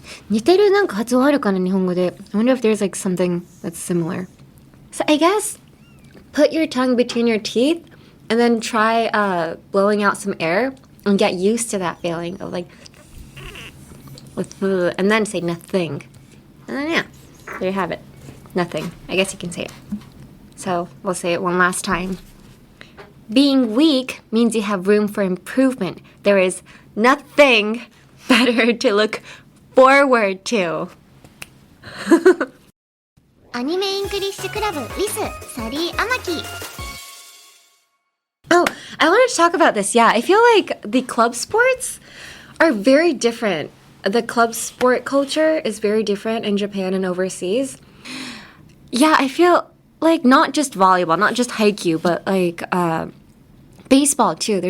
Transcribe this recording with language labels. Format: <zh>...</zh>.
<ja>似てるなんか発音あるかな日本語で。</ja> <en>I wonder if there's like something that's similar. So I guess put your tongue between your teeth and then try blowing out some air and get used to that feeling of and then say nothing. And then there you have it. Nothing. I guess you can say it. So we'll say it one last time. Being weak means you have room for improvement. There is nothing better to look forward to. アニメイングリッシュクラブ with サリー・アマキ。 Oh, I wanted to talk about this. Yeah, I feel like the club sports are very different. The club sport culture is very different in Japan and overseas. Yeah, I feel like not just volleyball, not just Haikyu, but like baseball too.</en>